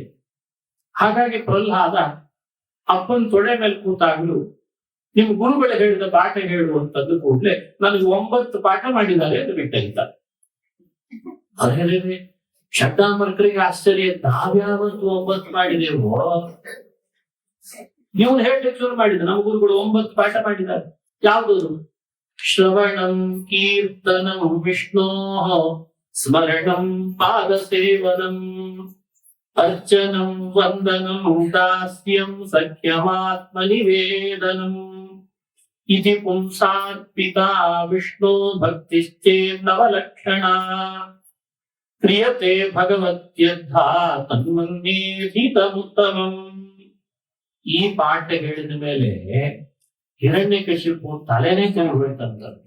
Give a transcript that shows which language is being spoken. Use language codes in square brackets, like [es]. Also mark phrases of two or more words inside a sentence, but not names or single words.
[kn] ಹಾಗಾಗಿ ಪ್ರಹ್ಲಾದ ಅಪ್ಪನ ತೊಡೆ ಮೇಲೆ ಕೂತಾಗಲು ನಿಮ್ ಗುರುಗಳು ಹೇಳಿದ ಪಾಠ ಹೇಳುವಂತದ್ದು ಕೂಡಲೇ ನನಗೆ 9 ಪಾಠ ಮಾಡಿದ್ದಾರೆ ಅಂತ ಬಿಟ್ಟಿದ್ದಾರೆ. ಅದೇ ಶಬ್ದಾಂಬರ್ಕರಿಗೆ ಆಶ್ಚರ್ಯ, ನಾವ್ಯಾವತ್ತು 9 ಮಾಡಿದೆವೋ, ಇವನು ಹೇಳ್ಲಿಕ್ಕೆ ಶುರು ಮಾಡಿದ. ನಮ್ಮ ಗುರುಗಳು 9 ಪಾಠ ಮಾಡಿದ್ದಾರೆ. ಯಾವ್ದು? [sa] ಶ್ರವಣಂ ಕೀರ್ತನಂ ವಿಷ್ಣೋ ಸ್ಮರಣಂ ಪಾದ ಸೇವನಂ ಅರ್ಚನಂ ವಂದನಂ ದಾಸ್ಯಂ ಸಖ್ಯಮಾತ್ಮ ನಿವೇದನಂ ಇತಿ ಪುಂಸಾರ್ಪಿತಾ ವಿಷ್ಣೋ ಭಕ್ತಿಶ್ಚೇನ್ನವಲಕ್ಷಣ ಕ್ರಿಯತೆ ಭಗವತ್ಯದ್ಧಾ ತನ್ಮನ್ಯೇಧಿತಮುತ್ತಮಂ. [kn] ಈ ಪಾಠ ಹೇಳಿದ ಮೇಲೆ ಹಿರಣ್ಯಕಶಿಪು ತಲೆನೇ ತಿರುಗ್ಬೇಕಂತ.